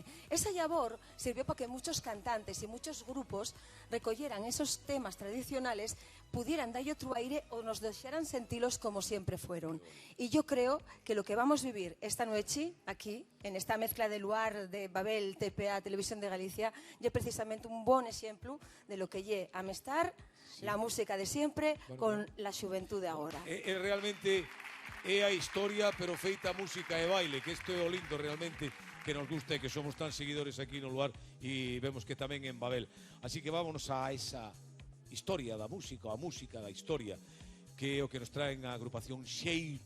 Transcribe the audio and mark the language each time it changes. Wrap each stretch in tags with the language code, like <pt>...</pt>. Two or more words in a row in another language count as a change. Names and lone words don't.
<es>Esa labor sirvió para que muchos cantantes y muchos grupos recogieran esos temas tradicionales, pudieran darle otro aire o nos dejaran sentirlos como siempre fueron. Y yo creo que lo que vamos a vivir esta noche, aquí, en esta mezcla de Luar, de Babel, TPA, Televisión de Galicia, es precisamente un buen ejemplo de lo que</es> <gl>lle amestar</gl> <es>la música de siempre con la</es> <gl>xuventud de agora. Realmente é a historia, pero feita música e baile, que isto é o lindo realmente que nos gusta e que somos tan seguidores aquí no Luar e vemos que tamén en Babel.</gl> <es>Así que vámonos a esa</es> <gl>historia da música, a música da historia, que é o que nos traen a agrupación Xeito.</gl>